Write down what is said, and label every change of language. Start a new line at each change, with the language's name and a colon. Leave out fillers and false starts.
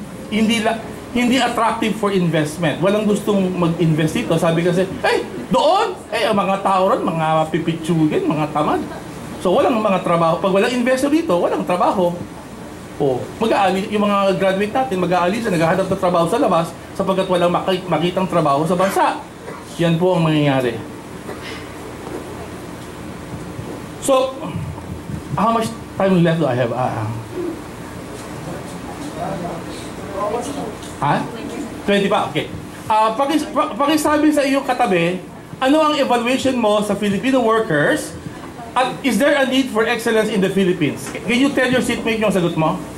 Filipino: Hindi
English: attractive for investment.
Filipino: Walang gustong mag-invest dito. Sabi kasi, doon! Ang mga tao ron, mga pipitsugin, mga tamad. So, walang mga trabaho. Pag walang investor dito, walang trabaho. Mag-aalis, yung mga graduate natin, mag-aalis, naghahanap ng trabaho sa labas sapagkat walang makitang trabaho sa bansa. Yan po ang mangyayari.
English: So, how much time left do I have?
Filipino: 20 pa? Okay. Pakisabi sa iyong katabi, ano ang evaluation mo sa Filipino workers?
English: At is there a need for excellence in the Philippines? Can you tell your seatmate
Filipino: yung sagot mo?